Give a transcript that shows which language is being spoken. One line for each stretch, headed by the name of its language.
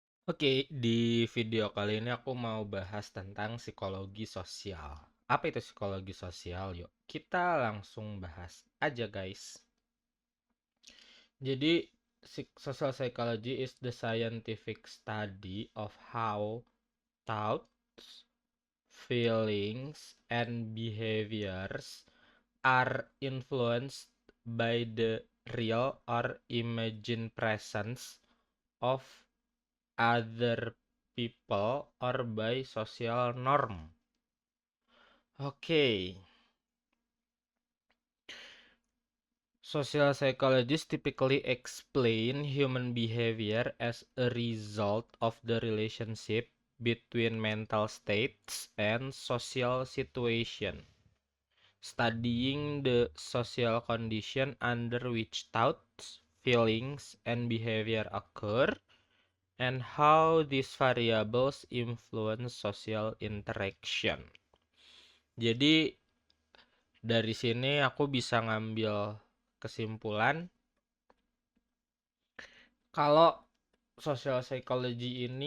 Indonesian: Oke, di video kali ini aku mau bahas tentang psikologi sosial. Apa itu psikologi sosial? Yuk, kita langsung bahas aja guys. Jadi,
English: social psychology is the scientific study of how thoughts, feelings, and behaviors are influenced by the real or imagined presence of other people or by social norm. Okay. Social psychologists typically explain human behavior as a result of the relationship between mental states and social situation, studying the social condition under which thoughts, feelings, and behavior occur, and how these variables influence social interaction.
Indonesian: Jadi dari sini aku bisa ngambil kesimpulan kalau social psychology